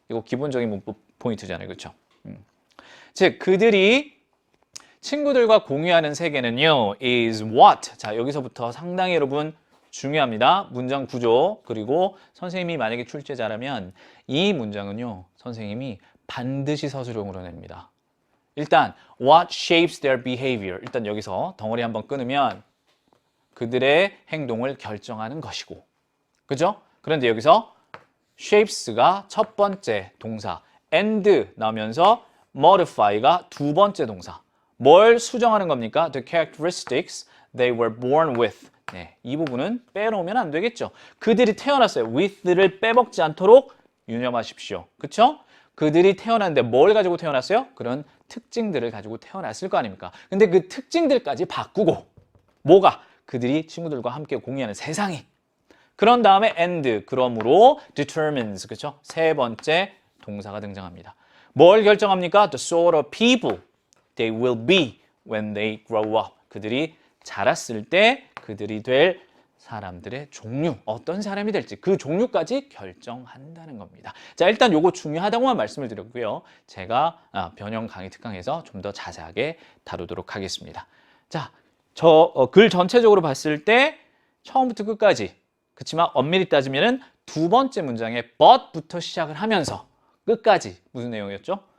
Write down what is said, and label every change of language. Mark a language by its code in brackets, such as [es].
[ko] 이거 기본적인 문법 포인트잖아요. 그렇죠? 즉 그들이 친구들과 공유하는 세계는요 [en] is what? [ko] 자, 여기서부터 상당히 여러분 중요합니다. 문장 구조 그리고 선생님이 만약에 출제자라면 이 문장은요 선생님이 반드시 서술형으로 냅니다. 일단 [en] what shapes their behavior. [ko] 일단 여기서 덩어리 한번 끊으면 그들의 행동을 결정하는 것이고, 그죠? 그런데 여기서 shapes가 첫 번째 동사, and 나오면서 modify가 두 번째 동사. 뭘 수정하는 겁니까? [en] The characteristics they were born with. [ko] 이 부분은 빼놓으면 안 되겠죠. 그들이 태어났어요. with를 빼먹지 않도록 유념하십시오. 그쵸? 그들이 태어났는데 뭘 가지고 태어났어요? 그런 특징들을 가지고 태어났을 거 아닙니까? 근데 그 특징들까지 바꾸고 뭐가? 그들이 친구들과 함께 공유하는 세상이. 그런 다음에 and, 그러므로 determines, 그렇죠? 세 번째 동사가 등장합니다. 뭘 결정합니까? [en] The sort of people they will be when they grow up. [ko] 그들이 자랐을 때 그들이 될 사람들의 종류, 어떤 사람이 될지 그 종류까지 결정한다는 겁니다. 자, 일단 요거 중요하다고만 말씀을 드렸고요. 제가 변형 강의 특강에서 좀 더 자세하게 다루도록 하겠습니다. 자, 글 전체적으로 봤을 때 처음부터 끝까지, 그렇지만 엄밀히 따지면은 두 번째 문장에 but부터 시작을 하면서 끝까지 무슨 내용이었죠?